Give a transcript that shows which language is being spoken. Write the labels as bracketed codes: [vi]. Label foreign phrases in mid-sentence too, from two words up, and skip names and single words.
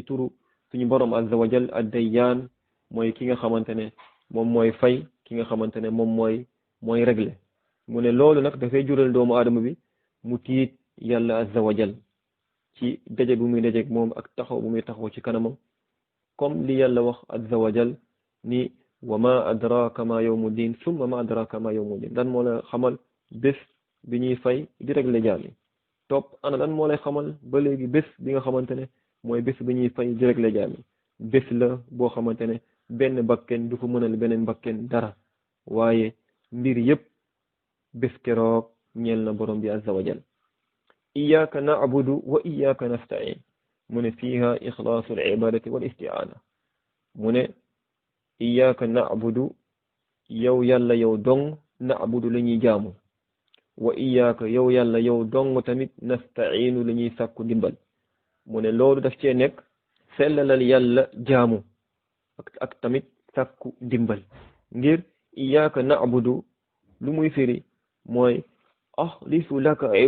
[wo] turu suñu borom [ar] عز وجل الديان [wo] mooy ki nga xamante ne moom mooy fay ki nga xamante ne moom mooy réglé mu ne loolu nag dafay jural doomu aadama bi mu tiit yàlla azza [ar] وجل [wo] ci daje bu muy dajeeg moom ak taxaw bu muy taxaw ci kanamam comme li yàlla wax [ar] عز وجل [wo] ni [ar] وما أدراك ما يوم الدين ثم ما أدراك ما يوم الدين [wo] lan moo la xamal bés bi ñuy fay di réglé jaam yi topp ana lan moo lay xamal ba léegi bés bi nga xamante ne mooy bés bi ñuy fay di réglé jaam yi bés la boo xamante ne benn bakken du fa mënal beneen bakken dara waaye mbir yépp bés keroog ñeel na borom bi [ar] عز وجل إياك نعبد وإياك نستعين [wo] mu ne [ar] فيها إخلاص العبادة والاستعانة [wo] mu ne [ar] إياك نعبد [wo] yow yàlla yow dong na'budu la ñuy jaamu [ar] وإياك [wo] yow yàlla yow dong tamit nasta'inu la ñuy sàkku dimbal mu ne loolu daf cee nekk sellalal yàlla jaamu ak tamit sàkku dimbal ngir [ar] إياك نعبد [wo] lu muy firi mooy [ar] أخلص لك